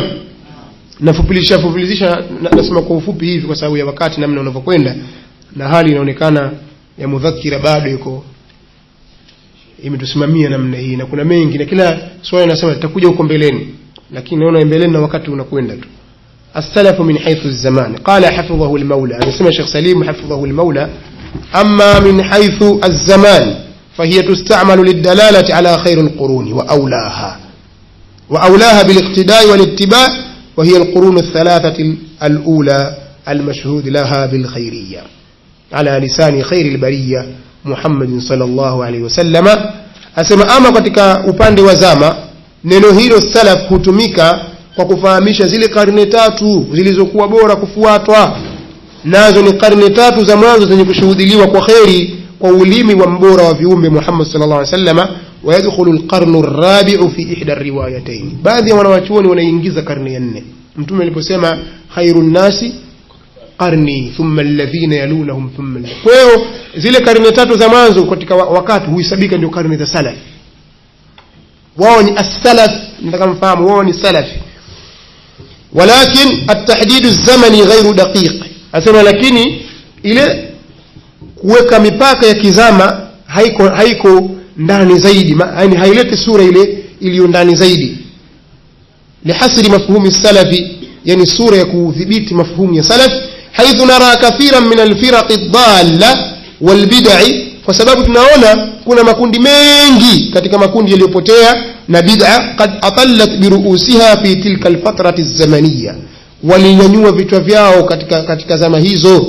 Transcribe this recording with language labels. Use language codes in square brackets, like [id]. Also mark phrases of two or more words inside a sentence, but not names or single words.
[sw] Nafupilizisha nasema kwa ufupi hivi kwa sababu ya wakati namna unavyokwenda, na hali inaonekana ya mudhakira bado yuko imetusimamia namna hii, na kuna mengi na kila swali nasema tutakuja huko mbeleni, lakini naona mbeleni na wakati unakwenda tu. [ar] السلف من حيث الزمان قال حفظه المولى، اسمه الشيخ سليم حفظه المولى، أما من حيث الزمان فهي تستعمل للدلالة على خير القرون وأولاها بالاقتداء والاتباع، وهي القرون الثلاثة الأولى المشهود لها بالخيرية على لسان خير البرية محمد صلى الله عليه وسلم. أسمى أما [sw] katika upande wa zama neno hilo salaf hutumika kwa kufahamisha zile karne tatu zilizokuwa bora kufuatwa, nazo ni karne tatu za mwanzo zenye kushuhudiliwa kwa khairi kwa ulimi wa mbora wa viumbe Muhammad [ar] صلى الله عليه وسلم. ويدخل القرن الرابع في إحدى الروايتين. [sw] baadhi ya wanawachuoni wanaingiza karne ya 4. mtume aliposema [ar] خير الناس قرني ثم الذين يلونهم ثم. [sw] kwa hiyo zile karne tatu za mwanzo katika wakati huisabika ndio karne za salaf. wao ni as-salaf, nataka mfahamu wao ni salafi. [ar] ولكن التحديد الزمني غير دقيق، [sw] asema lakini ile kuweka mipaka ya kizama haiko ndani zaidi, yani haileti sura ile iliyo ndani zaidi. [ar] لحصر مفهوم السلف, [sw] yani sura ya kudhibiti mafhumu ya salaf. [ar] حيث نرى كثيرا من الفرق الضالة والبدع, [sw] kwa sababu tunaona kuna makundi mengi katika makundi yaliyopotea na bid'a [ar] قد أطلت برؤوسها في تلك الفترة الزمانية, [sw] walinyanyua vichwa vyao katika zama hizo.